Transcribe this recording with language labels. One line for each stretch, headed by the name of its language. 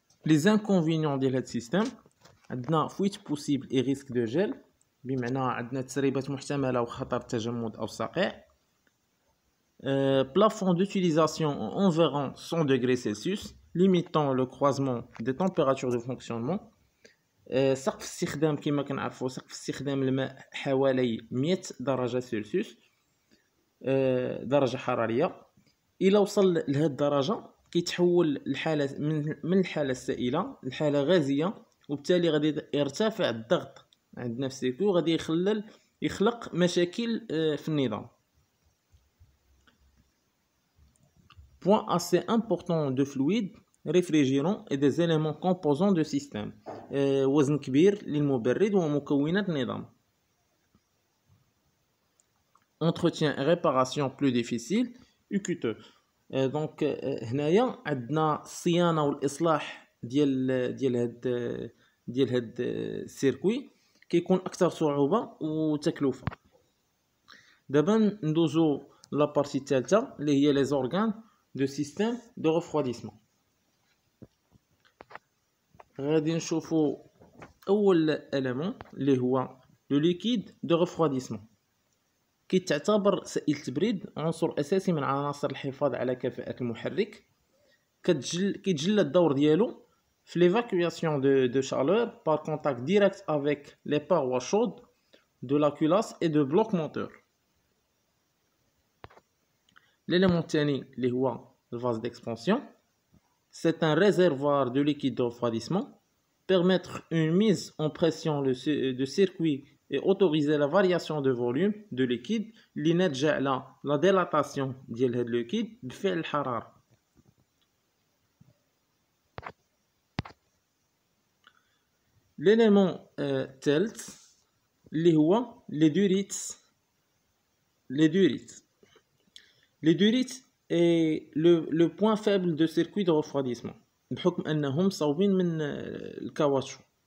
French: Les inconvénients de
Arabic: هاد السيستم عندنا
French: fuite possible et risque de gel،
Arabic: بمعنى عندنا تسريبات محتملة وخطر التجمد أو الصقيع.
French: Plafond d'utilisation environ 100 degrés Celsius, limitant le croisement des températures de fonctionnement.
Arabic: سقف استخدام كما كنعرفوا، سقف استخدام الماء حوالي 100 درجة سلسيوس درجة حرارية. إلا وصل لهاد الدرجة كيتحول الحالة من الحالة السائلة لحالة غازية، وبالتالي غادي يرتفع الضغط عندنا في السيركو، غادي يخلق مشاكل في النظام.
French: Point assez important de fluide, réfrigérant et des éléments composants de système.
Arabic: وزن كبير للمبرد ومكونات النظام.
French: Entretien et réparation plus difficile et coûteux.
Arabic: دونك هنايا عندنا الصيانة والإصلاح ديال هاد السيركوي كيكون أكثر صعوبة وتكلفة. دابا ندوزو لابارتي الثالثة اللي هي لي زورغان دو سيستيم دو ريفرويديسمون. غادي نشوفو أول إليمون اللي هو لو ليكيد دو ريفرويديسمون. كيتعتبر سائل التبريد عنصر أساسي من عناصر الحفاظ على كفاءة المحرك. كيتجلى الدور ديالو في
French: l'évacuation de chaleur par contact direct avec les parois chaudes de la culasse et de bloc moteur.
Arabic: L'élément الثاني اللي هو الفاز d'expansion.
French: C'est un réservoir de liquide de refroidissement. Permettre une mise en pression de circuit et autoriser la variation de volume de liquide
Arabic: اللي ناتجة على
French: la dilatation
Arabic: ديال هاد
French: liquide
Arabic: بفعل الحرارة. L'élément الثالث اللي هو les durites.
French: Les durites est le point faible de circuit de refroidissement
Arabic: بحكم أنهم صوبين من الكاوتشو.